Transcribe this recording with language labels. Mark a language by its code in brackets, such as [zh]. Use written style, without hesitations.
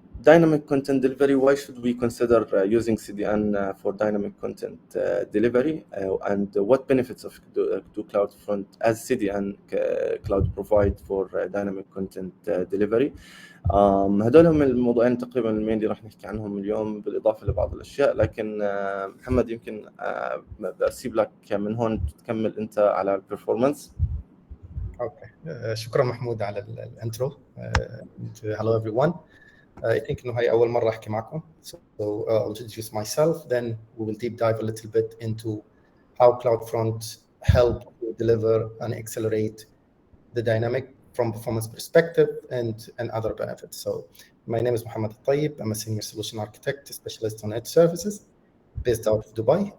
[en] Dynamic content delivery, why should we consider using CDN for dynamic content delivery, and what benefits of do CloudFront as CDN cloud provide for dynamic content delivery. [ar] هدول هم الموضوعين تقريبا المين اللي راح نحكي عنهم اليوم، بالإضافة لبعض الأشياء. لكن محمد يمكن بسيب لك من هون تكمل أنت على البرفورمانس. اوكي، شكرا محمود على الانترو. [en] Hello everyone. I think [ar] إنه هاي أول مرة أحكي معكم. [en] So I'll introduce myself, then we will deep dive a little bit into how CloudFront help to deliver and accelerate the dynamic from performance perspective and other benefits. So my name is Mohammed Al-Tayyib. I'm a senior solution architect, specialist on edge services. based out of Dubai.